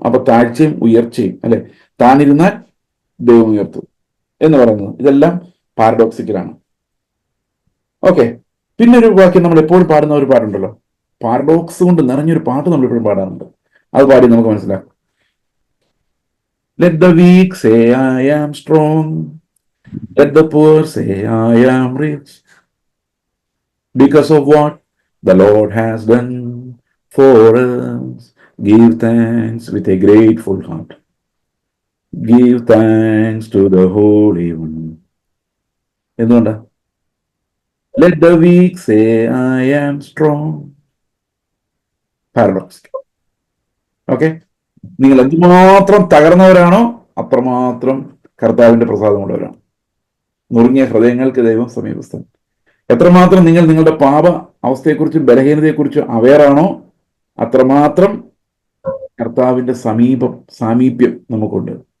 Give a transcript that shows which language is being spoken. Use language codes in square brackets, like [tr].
[ml] അപ്പൊ താഴ്ചയും ഉയർച്ചയും അല്ലെ, താണിരുന്നാൽ ദൈവം ഉയർത്തും എന്ന് പറയുന്നത്, ഇതെല്ലാം പാരഡോക്സിക്കലാണ്. ഓക്കെ, പിന്നെ ഒരു വാക്യം നമ്മൾ എപ്പോഴും പാടുന്ന ഒരു പാട്ടുണ്ടല്ലോ, പാരഡോക്സ് കൊണ്ട് നിറഞ്ഞൊരു പാട്ട് നമ്മൾ എപ്പോഴും പാടാറുണ്ട്. അത് പാടി നമുക്ക് മനസ്സിലാക്കാം. [en] Let the weak say I am strong, let the poor say I am rich, because of what the Lord has done for us. Give thanks with a grateful heart. Give thanks to the Holy One. [ml] എന്തുകൊണ്ടാ? [en] Let the weak say I am strong. Paradox. [ml] Okay, നിങ്ങൾ എന്തുമാത്രം തകർന്നവരാണോ അത്രമാത്രം കർത്താവിന്റെ പ്രസാദമുള്ളവരാണ്. നുറുങ്ങിയ ഹൃദയങ്ങൾക്ക് ദൈവം സമീപസ്ഥൻ. എത്രമാത്രം നിങ്ങൾ നിങ്ങളുടെ പാപ അവസ്ഥയെക്കുറിച്ചും ബലഹീനതയെക്കുറിച്ചും അവെയറാണോ അത്രമാത്രം കർത്താവിന്റെ സാമീപ്യം നമുക്കുണ്ട്.